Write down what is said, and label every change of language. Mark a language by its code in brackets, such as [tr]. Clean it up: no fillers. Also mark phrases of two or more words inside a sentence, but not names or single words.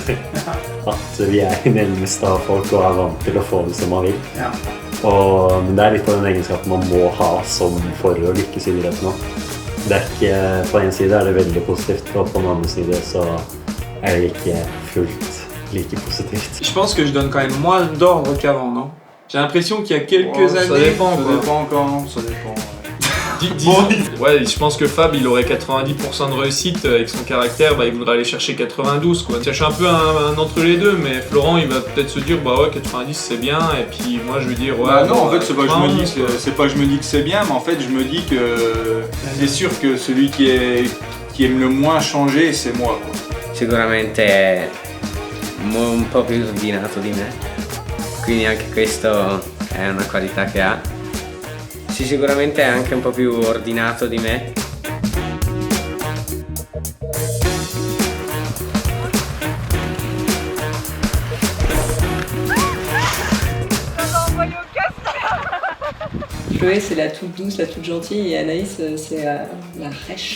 [no] At vi er nærmest av folk og er vant til å få det som man vil. Ja. Men det er litt av den egenskapen man må ha som for å lykkes i idretten nå. Det er ikke, på en side er det veldig positivt, og på den andre side så er det ikke fullt like positivt. [fr] Je pense que je donne quand même moins d'ordre qu'avant, non? J'ai l'impression qu'il y a quelques années... Ça dépend quand, ça dépend. Ouais, je pense que Fab, il aurait 90% de réussite avec son caractère, il voudrait aller chercher 92 quoi. Je suis un peu un entre les deux, mais Florent il va peut-être se dire bah ouais 90 c'est bien, et puis moi je vais dire ouais. Non, en fait c'est pas que je me dis que c'est bien, mais en fait je me dis que c'est sûr que celui qui aime le moins changer c'est moi quoi. [it] Sicuramente è un po' più ordinato di me, quindi anche questo è una qualità che ha. Sì, sicuramente è anche un po' più ordinato di me. [fr] Chloé c'est la toute douce, la toute gentille, et Anaïs c'est la rêche.